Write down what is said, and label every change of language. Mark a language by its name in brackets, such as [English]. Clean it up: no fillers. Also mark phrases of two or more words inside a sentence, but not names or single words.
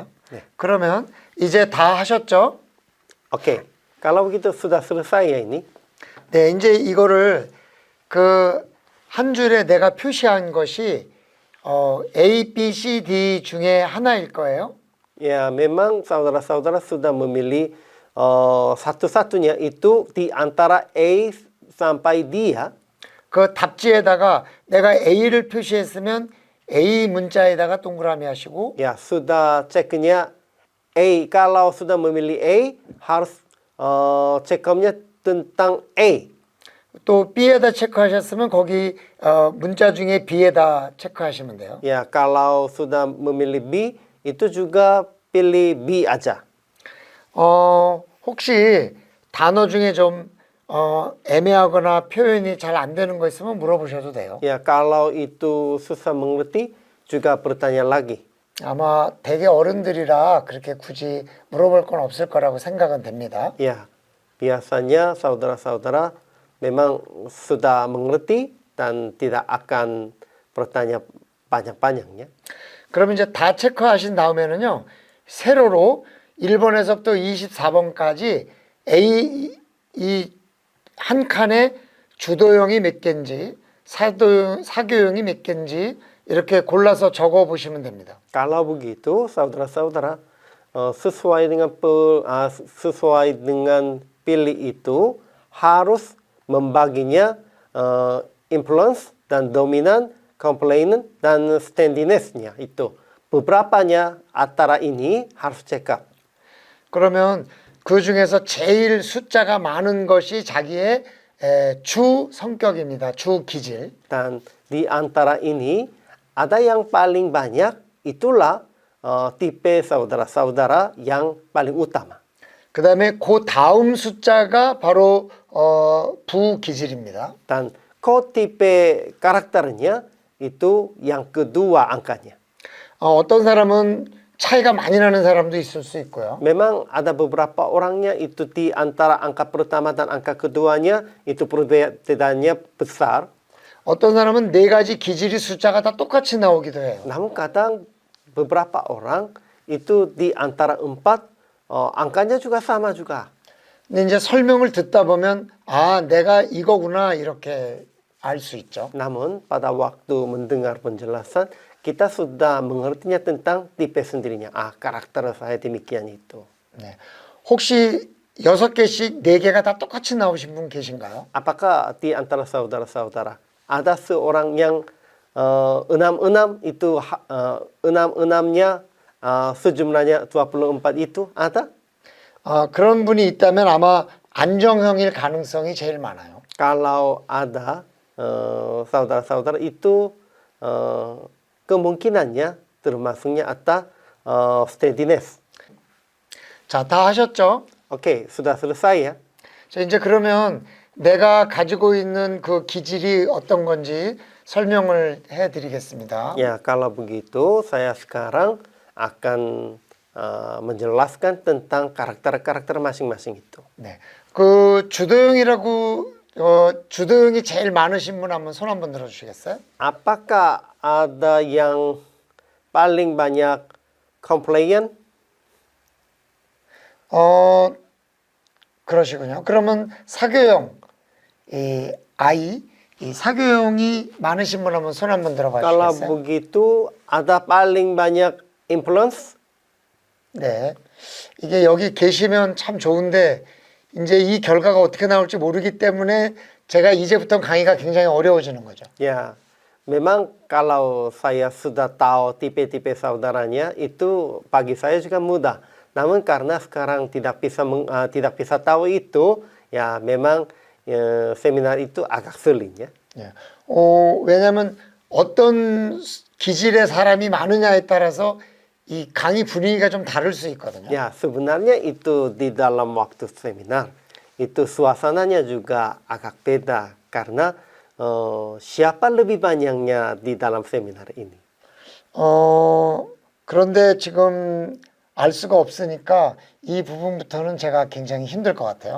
[Korean] 네. 그러면 이제 다 하셨죠? [Indonesian] Oke, kalau begitu sudah selesai ya ini. [Korean] 네, 이제 이거를 그 한 줄에 내가 표시한 것이 A, B, C, D 중에 하나일 거예요. [Indonesian] Ya, memang saudara-saudara sudah memilih satu-satunya itu di antara A sampai D ya. [Korean] 그 답지에다가 내가 A를 표시했으면 A 문자에다가 동그라미 하시고 [Indonesian] Ya, sudah ceknya A. Kalau sudah memilih A, harus cekomnya tentang A. [Korean] 또 B에다 체크하셨으면 거기 문자 중에 B에다 체크하시면 돼요. [Indonesian] Ya, kalau sudah memilih B, itu juga pilih B aja. [Korean] 혹시 단어 중에 좀 애매하거나 표현이 잘 안 되는 거 있으면 물어보셔도 돼요. [Indonesian] Ya, kalau itu susah mengerti, juga bertanya lagi. [Korean] 아마 되게 어른들이라 그렇게 굳이 물어볼 건 없을 거라고 생각은 됩니다. [Indonesian] Ya, biasanya saudara-saudara memang sudah mengerti dan tidak akan bertanya panjang-panjangnya. [Korean] 그럼 이제 다 체크하신 다음에는요. 세로로 1번에서부터 24번까지 A 이 한 칸에 주도형이 몇 개인지 사교형이 몇 개인지 이렇게 골라서 적어 보시면 됩니다. [Indonesian] Kalau begitu, saudara-saudara sesuai dengan pilih itu harus membaginya influence dan dominan, complainant dan steadiness-nya itu. Beberapanya antara ini harus [English] check up. [Korean] 그러면 그 중에서 제일 숫자가 많은 것이 자기의 주 성격입니다. 주 기질. [Indonesian] Dan di antara ini ada yang paling banyak, itulah tipe saudara-saudara yang paling utama. [Korean] 그 다음에 그 다음 숫자가 바로 부기질입니다. [Indonesian] Dan tipe karakternya itu yang kedua angkanya. [Korean] 어떤 사람은 차이가 많이 나는 사람도 있을 수 있고요. [Indonesian] Memang ada beberapa orangnya itu di antara angka pertama dan angka keduanya itu perbedaannya besar. [Korean] 어떤 사람은 네 가지 기질이 숫자가 다 똑같이 나오기도 해요. [Indonesian] Namun kadang beberapa orang itu di antara empat angkanya juga sama juga. [Korean] 근데 이제 설명을 듣다 보면 아, 내가 이거구나 이렇게 알 수 있죠. [Indonesian] Namun pada waktu mendengar penjelasan kita sudah mengertinya tentang tipe sendirinya. Karakter saya demikian itu. [Korean] 네. 혹시 6개씩 4개가 다 똑같이 나오신 분 계신가요? [Indonesian] Apakah di antara saudara-saudara ada seorang yang enam-enam itu enam-enamnya sejumlahnya 24 itu ada? [Korean] 그런 분이 있다면 아마 안정형일 가능성이 제일 많아요. [Indonesian] Kalau ada saudara-saudara itu kemungkinannya termasuknya ada steadiness. [Korean] 자, 다 하셨죠? [Indonesian] Oke, sudah selesai ya. [Korean] 자, 이제 그러면 내가 가지고 있는 그 기질이 어떤 건지 설명을 해 드리겠습니다. [Indonesian] Ya, kalau begitu saya sekarang akan menjelaskan tentang karakter-karakter masing-masing itu. [Korean] 네. 그 주도형이라고 주도형이 제일 많으신 분 한번 손 한번 들어 주시겠어요? [Indonesian] Apakah ada yang paling banyak complain? [Korean] 그러시군요. 그러면 사교형 이 사교형이 많으신 분 한번 손 한번 들어 봐 [Indonesian] Kalau [Korean] 주시겠어요? [Indonesian] begitu ada paling banyak influence? [Korean] 네. 이게 여기 계시면 참 좋은데 이제 이 결과가 어떻게 나올지 모르기 때문에 제가 이제부터 강의가 굉장히 어려워지는 거죠. [Indonesian] Ya, memang kalau saya sudah tahu tipe-tipe saudaranya itu bagi saya juga mudah. Namun karena sekarang tidak bisa tahu itu, ya memang seminar itu agak sulit ya. [Korean] 예. 왜냐하면 어떤 기질의 사람이 많으냐에 따라서 이 강의 분위기가 좀 다를 수 있거든요. [Indonesian] Ya, sebenarnya itu di dalam waktu seminar itu suasananya juga agak beda karena siapa lebih banyaknya di dalam seminar ini. [Korean] 그런데 지금 알 수가 없으니까 이 부분부터는 제가 굉장히 힘들 것 같아요.